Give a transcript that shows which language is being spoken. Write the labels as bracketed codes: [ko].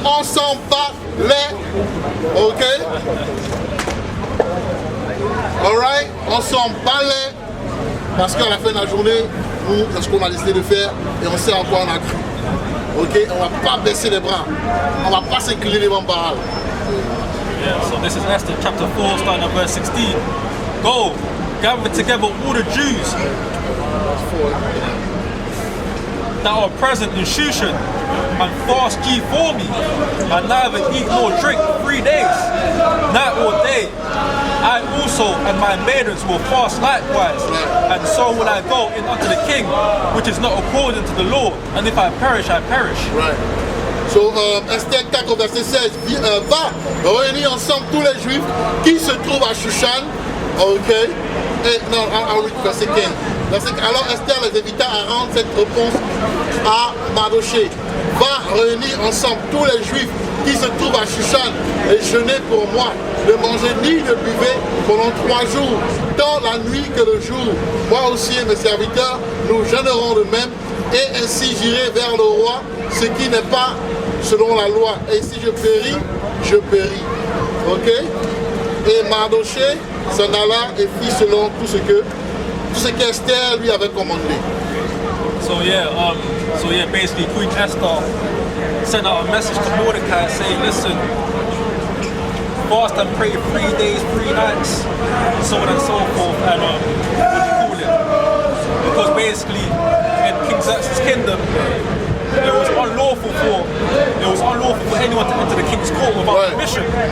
[fr] On s'en bat les, ok, alright, on s'en bat les, parce qu'à la fin de la journée, nous, c'est ce qu'on a décidé de faire et on sait en quoi on a cru. Ok, on va pas baisser les bras, on va pas s'incliner devant Baal. [en] Yeah, so this is Esther chapter 4, starting at verse 16. Go, gather together all the Jews that are present in Shushan, and fast ye for me, and neither eat nor drink 3 days, night or day. I also and my maidens will fast likewise, and so will I go in unto the king, which is not according to the law, and if I perish, I perish. Right. [fr] So, Esther 4, verset 16, va réunir ensemble tous les Juifs qui se trouvent à Shushan, ok, et non, verset 15. Alors Esther les invita à rendre cette réponse à Mardoché. Va réunir ensemble tous les Juifs qui se trouvent à Shushan et jeûner pour moi, ne manger ni ne buvez pendant 3 jours, tant la nuit que le jour. Moi aussi et mes serviteurs, nous jeûnerons de même, et ainsi j'irai vers le roi, ce qui n'est pas selon la loi. Et si je péris, je péris. Ok? Et Mardoché s'en alla et fit selon tout ce qu'Esther lui avait commandé. [en] So yeah, basically Queen Esther sent out a message to Mordecai saying, listen, fast and pray 3 days, 3 nights, so on and so forth, and what do you call it? Because basically in King Xerxes' kingdom, it was unlawful for anyone to enter the king's court without permission.